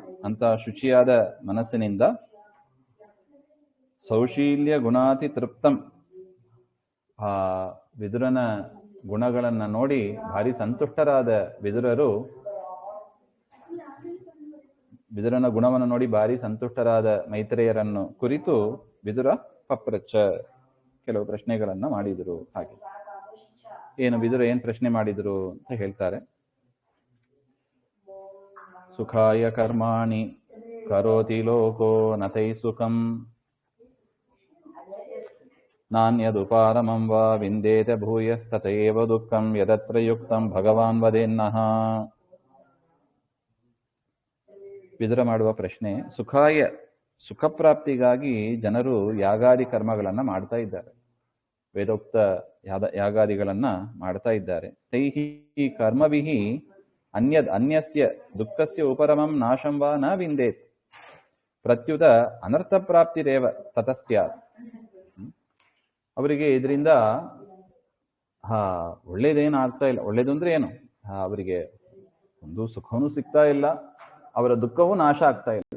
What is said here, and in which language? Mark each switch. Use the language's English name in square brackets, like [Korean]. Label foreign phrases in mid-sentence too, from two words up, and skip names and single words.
[Kannada] ಅಂತ ಶುಚಿಯಾದ ಮನಸ್ಸಿನಿಂದ [Sanskrit] ಸೌಶೀಲ್ಯ ಗುಣಾತಿ ತೃಪ್ತಂ, [Kannada] ಆ ವಿದುರನ ಗುಣಗಳನ್ನ ನೋಡಿ ಭಾರಿ ಸಂತುಷ್ಟರಾದ ವಿದುರರು, ವಿದುರನ ಗುಣವನ್ನು ನೋಡಿ ಭಾರಿ ಸಂತುಷ್ಟರಾದ ಮೈತ್ರೇಯರನ್ನು ಕುರಿತು ವಿದುರ ಪಪ್ರಚ್ಚ ಕೆಲವು ಪ್ರಶ್ನೆಗಳನ್ನ ಮಾಡಿದರು ಹಾಗೆ. ಏನು ವಿದುರ ಏನ್ ಪ್ರಶ್ನೆ ಮಾಡಿದ್ರು ಅಂತ ಹೇಳ್ತಾರೆ. [Sanskrit] ಸುಖಾಯ ಕರ್ಮಾಣಿ ಕರೋತಿ ಲೋಕೋ ನತೈ ಸುಖಂ ನಾನ್ಯದುಪಾರಮಂ ವಾ ವಿಂದೇತ ಭೂಯಸ್ತತೈವ ದುಃಖಂ ಯದತ್ರ ಯುಕ್ತಂ ಭಗವಾನ್ ವದೇನ್ನಃ. [Kannada] ವಿದುರ ಮಾಡುವ ಪ್ರಶ್ನೆ, ಸುಖಪ್ರಾಪ್ತಿಗಾಗಿ ಜನರು ಯಾಗಾದಿ ಕರ್ಮಗಳನ್ನ ಮಾಡ್ತಾ ಇದ್ದಾರೆ, ವೇದೋಕ್ತ ಯಾಗಾದಿಗಳನ್ನ ಮಾಡ್ತಾ ಇದ್ದಾರೆ. [Sanskrit] ತೈಹಿ ಕರ್ಮಭಿಹಿ ಅನ್ಯಸ್ಯ ದುಃಖಸ್ಯ ಉಪರಮಂ ನಾಶಂ ವಾ ನ ವಿಂದೇತ್ ಪ್ರತ್ಯುತ ಅನರ್ಥ ಪ್ರಾಪ್ತಿರೇವ ತತಸ್ಯಾತ್. [Kannada] ಅವರಿಗೆ ಇದರಿಂದ ಒಳ್ಳೇದೇನು ಆಗ್ತಾ ಇಲ್ಲ. ಒಳ್ಳೇದು ಅಂದ್ರೆ ಏನು, ಅವರಿಗೆ ಒಂದು ಸುಖವೂ ಸಿಗ್ತಾ ಇಲ್ಲ, ಅವರ ದುಃಖವೂ ನಾಶ ಆಗ್ತಾ ಇಲ್ಲ.